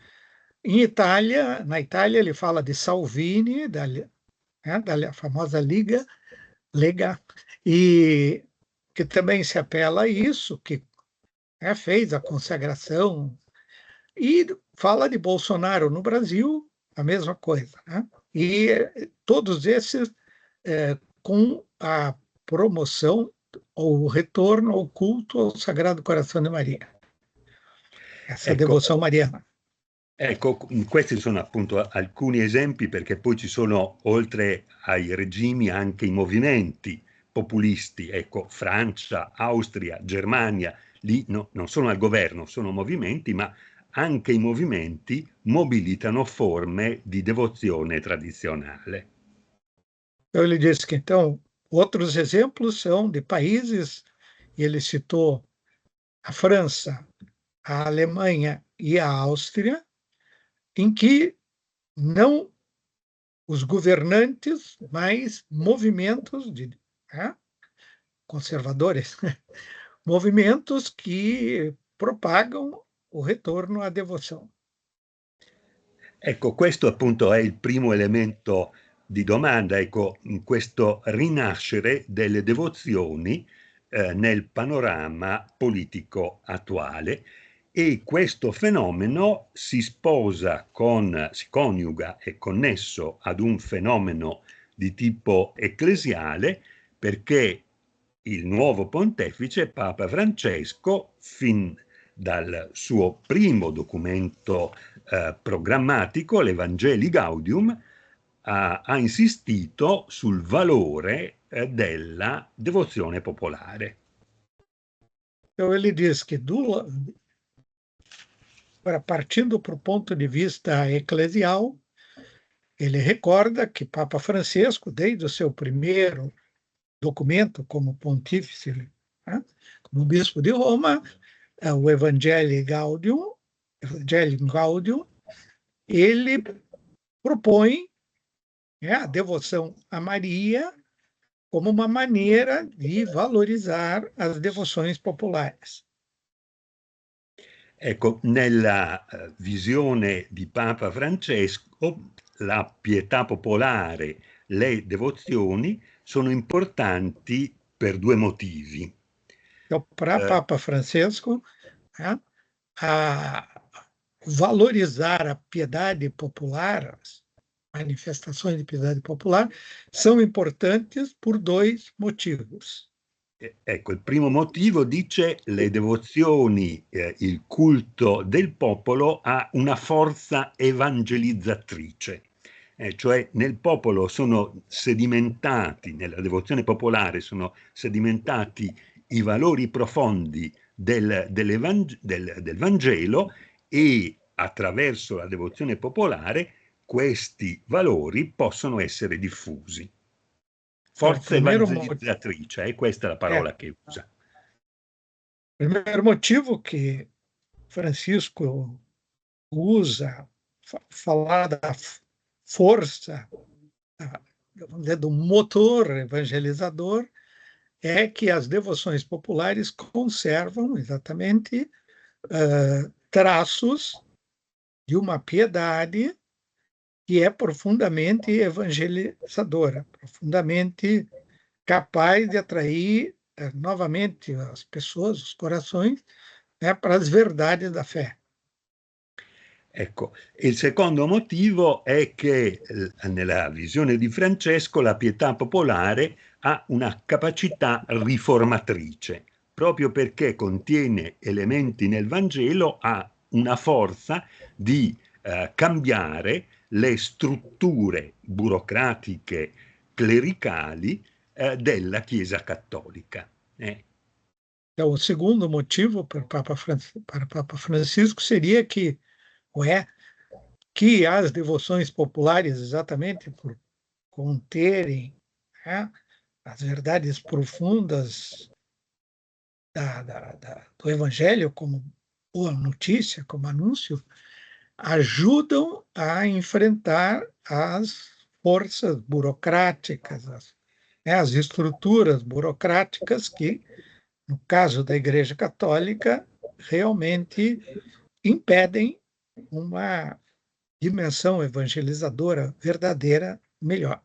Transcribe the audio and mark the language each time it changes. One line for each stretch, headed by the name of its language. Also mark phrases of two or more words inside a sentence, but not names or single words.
Portuguese: Na Itália ele fala de Salvini, da famosa Lega, e que também se apela a isso, que fez a consagração, e fala de Bolsonaro no Brasil, a mesma coisa, né? E todos esses com a promoção ou o retorno ao culto ao Sagrado Coração de Maria, essa
Italian: Ecco,
Portuguese: devoção mariana.
Italian: ecco, questi sono appunto alcuni esempi, perché poi ci sono, oltre ai regimi, anche i movimenti populisti. Ecco, Francia, Austria, Germania, lì non sono al governo, sono movimenti, ma anche i movimenti mobilitano forme di devozione tradizionale.
Portuguese: Então, ele disse que, então, outros exemplos são de países, e ele citou a França, a Alemanha e a Áustria, em que não os governantes, mas movimentos conservadores, movimentos que propagam o retorno à devoção.
Italian: Ecco, questo appunto è il primo elemento di domanda, ecco, in questo rinascere delle devozioni nel panorama politico attuale, e questo fenomeno si coniuga, è connesso ad un fenomeno di tipo ecclesiale, perché il nuovo pontefice, Papa Francesco, fin dal suo primo documento programmatico, l'Evangelii Gaudium, ha insistito sul valore della devozione popolare.
Portuguese: Então, ele diz que, partindo para o ponto de vista eclesial, ele recorda que Papa Francisco, desde o seu primeiro documento como pontífice, né, como bispo de Roma, o Evangelii Gaudium, ele propõe a devoção a Maria como uma maneira de valorizar as devoções populares.
Italian: Ecco, nella visione di Papa Francesco, la pietà popolare, le devozioni sono importanti per due motivi.
Portuguese: Então, para Papa Francisco, a valorizar a piedade popular, as manifestações de piedade popular, são importantes por dois motivos.
Italian: Ecco, il primo motivo, dice, le devozioni, il culto del popolo ha una forza evangelizzatrice, cioè nel popolo sono sedimentati, nella devozione popolare sono sedimentati i valori profondi del Vangelo, e attraverso la devozione popolare questi valori possono essere diffusi. Forza evangelizzatrice, questa è la parola che usa.
Portuguese: O primeiro motivo que Francisco usa, falar da força, do motor evangelizador, é que as devoções populares conservam exatamente traços de uma piedade que é profundamente evangelizadora, profundamente capaz de atrair novamente as pessoas, os corações, para as verdades da fé.
Italian: Ecco, il secondo motivo è che nella visione di Francesco la pietà popolare ha una capacità riformatrice, proprio perché contiene elementi nel Vangelo, ha una forza di cambiare le strutture burocratiche clericali della Chiesa cattolica.
Portuguese: Então, o segundo motivo para o Papa Francisco seria que, que as devoções populares, exatamente por conterem, né, as verdades profundas do Evangelho, como boa notícia, como anúncio, ajudam a enfrentar as forças burocráticas, as estruturas burocráticas que, no caso da Igreja Católica, realmente impedem uma dimensão evangelizadora verdadeira melhor.